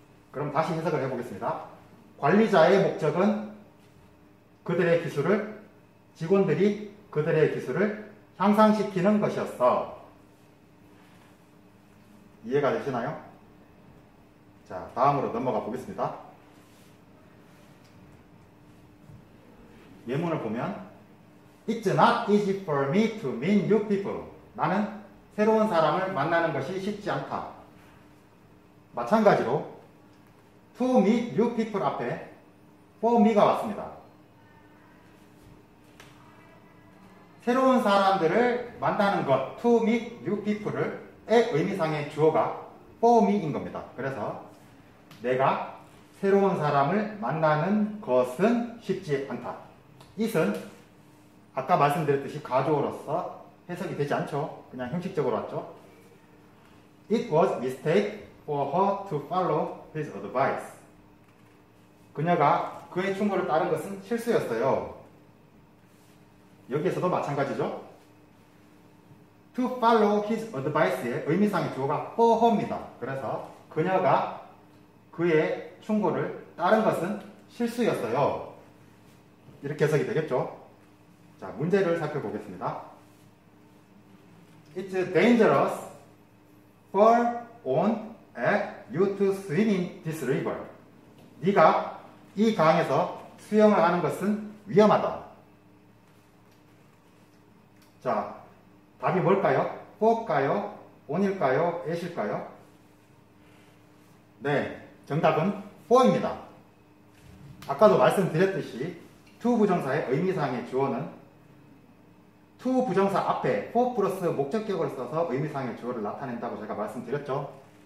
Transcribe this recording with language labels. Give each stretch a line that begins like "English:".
Korean: 그럼 다시 해석을 해보겠습니다. 관리자의 목적은 그들의 기술을, 직원들이 그들의 기술을 향상시키는 것이었어. 이해가 되시나요? 자, 다음으로 넘어가 보겠습니다. 예문을 보면
English: It's not easy for me to meet new people.
Korean: 나는 새로운 사람을 만나는 것이 쉽지 않다. 마찬가지로
English: to meet new people
Korean: 앞에
English: for me
Korean: 가 왔습니다. 새로운 사람들을 만나는 것,
English: to meet new people
Korean: 의 의미상의 주어가
English: for me
Korean: 인 겁니다. 그래서 내가 새로운 사람을 만나는 것은 쉽지 않다. it은 아까 말씀드렸듯이 가주어로서 해석이 되지 않죠. 그냥 형식적으로 왔죠.
English: It was mistake for her to follow his advice.
Korean: 그녀가 그의 충고를 따른 것은 실수였어요. 여기에서도 마찬가지죠.
English: To follow his advice의
Korean: 의미상의 주어가
English: for her입니다.
Korean: 그래서 그녀가 그의 충고를 따른 것은 실수였어요. 이렇게 해석이 되겠죠. 자, 문제를 살펴보겠습니다.
English: It's dangerous for on you to swim in this river.
Korean: 네가 이 강에서 수영을 하는 것은 위험하다. 자, 답이 뭘까요? for일까요? on일까요? at일까요? 네, 정답은 for입니다. 아까도 말씀드렸듯이 to 부정사의 의미상의 주어는 to 부정사 앞에 for 플러스 목적격을 써서 의미상의 주어를 나타낸다고 제가 말씀드렸죠.